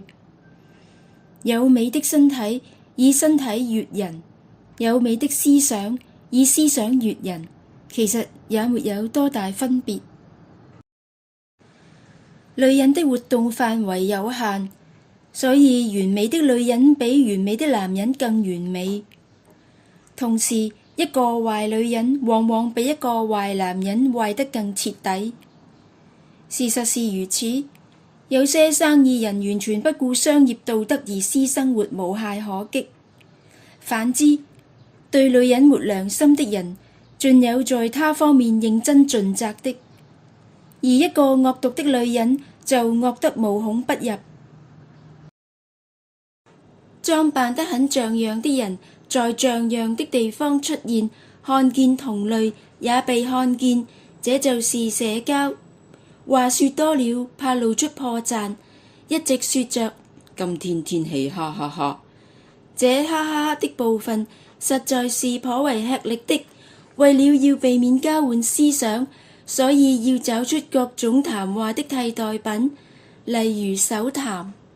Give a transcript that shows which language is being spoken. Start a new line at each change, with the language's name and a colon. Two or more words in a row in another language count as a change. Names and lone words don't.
Chinese: 有美的身體，以身體悅人；有美的思想，以思想悅人，其實也沒有多大分別。女人的活動範圍有限，所以完美的女人比完美的男人更完美。同時，一個壞女人往往比一個壞男人壞得更徹底。事實是如此，有些生意人完全不顧商業道德而私生活無懈可擊。反之，對女人沒良心的人，盡有在他方面認真盡責的，而一個惡毒的女人就惡得無孔不入。裝扮得很像樣的人，在像樣的地方出現，看見同類也被看見，這就是社交。話說多了，怕露出破綻，一直說着今天天氣哈哈哈。這哈哈的部分實在是頗為吃力的，為了要避免交換思想，所以要找出各種談話的替代品，例如手談。